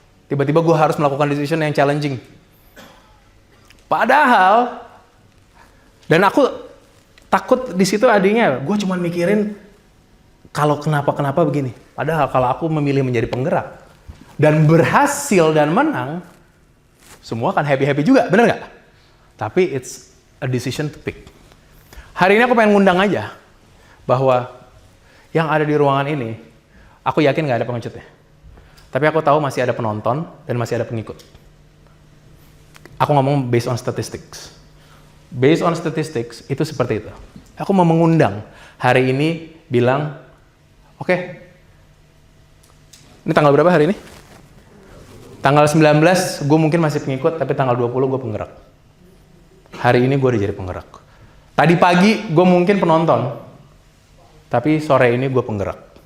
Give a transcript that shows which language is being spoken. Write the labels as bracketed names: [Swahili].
[Indonesian] Tiba-tiba gue harus melakukan decision yang challenging. Padahal, dan aku takut di situ adanya, gue cuma mikirin kalau kenapa begini. Padahal kalau aku memilih menjadi penggerak dan berhasil dan menang, semua akan happy-happy juga, bener nggak? Tapi [English] it's a decision to pick. [Indonesian] Hari ini aku pengen ngundang aja bahwa yang ada di ruangan ini, aku yakin nggak ada pengecutnya. Tapi aku tahu masih ada penonton dan masih ada pengikut. Aku ngomong [English] based on statistics. Based on statistics [Indonesian] itu seperti itu. Aku mau mengundang hari ini bilang, oke, ini tanggal berapa hari ini? Tanggal 19 gue mungkin masih pengikut, tapi tanggal 20 gue penggerak. Hari ini gue udah jadi penggerak. Tadi pagi gue mungkin penonton, tapi sore ini gue penggerak.